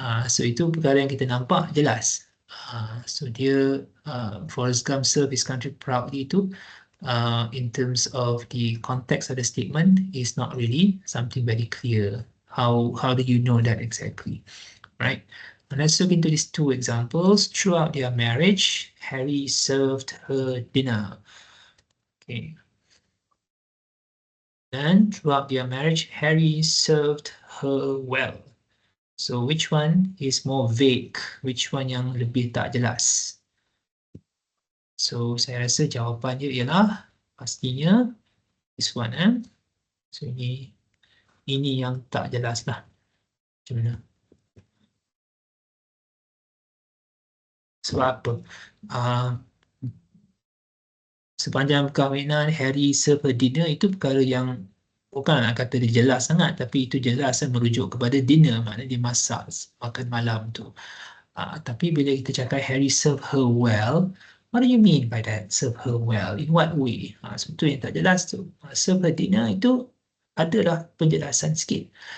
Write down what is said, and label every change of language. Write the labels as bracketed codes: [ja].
[ms] So itu perkara yang kita nampak jelas. So dia [en] Forrest Gump served his country proudly [ms] itu [en] in terms of the context of the statement is not really something very clear. How do you know that exactly, right? And let's look into these two examples. Throughout their marriage, Harry served her dinner. Okay. And throughout their marriage, Harry served her well. So which one is more vague? Which one [ms] yang lebih tak jelas? So saya rasa jawapannya ialah pastinya [en] this one. [ms] So ini yang tak jelas lah. Macam mana? Sebab apa? Sepanjang perkahwinan, Harry [en] serve her dinner, [ms] itu perkara yang bukan nak kata dia jelas sangat, tapi itu jelas merujuk kepada dinner, maknanya dia masak makan malam tu. Tapi bila kita cakap [en] Harry serve her well, what do you mean by that? Serve her well, in what way? [ms] Sebetulnya yang tak jelas tu. [en] Serve her dinner [ms] itu adalah penjelasan sikit.